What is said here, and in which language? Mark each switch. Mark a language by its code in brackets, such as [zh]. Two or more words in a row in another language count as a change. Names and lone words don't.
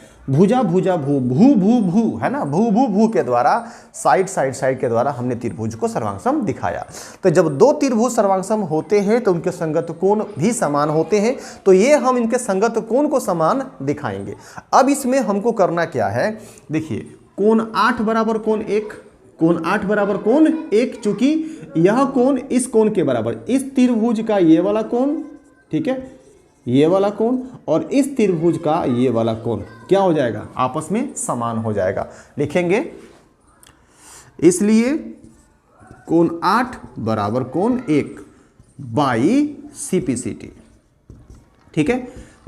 [hi] भुजा भुजा भू भू भू भू है ना, भू भू भू के द्वारा, साइड के द्वारा हमने त्रिभुज को सर्वांग सम दिखाया। तो जब दो त्रिभुज सर्वांग सम होते हैं तो उनके संगत कोण भी समान होते हैं। तो ये हम इनके संगत कोण को समान दिखाएंगे। अब इसमें हमको करना क्या है? देखिए, कोण 8 बराबर कोण 1, कोण 8 बराबर कोण 1, चूंकि यह कोण इस कोण के बराबर, इस त्रिभुज का ये वाला कोण, ठीक है, ये वाला कोण, और इस त्रिभुज का ये वाला कोण क्या हो जाएगा? आपस में समान हो जाएगा। लिखेंगे, इसलिए कोण 8 बराबर कोण 1 बाई CPCT, ठीक है।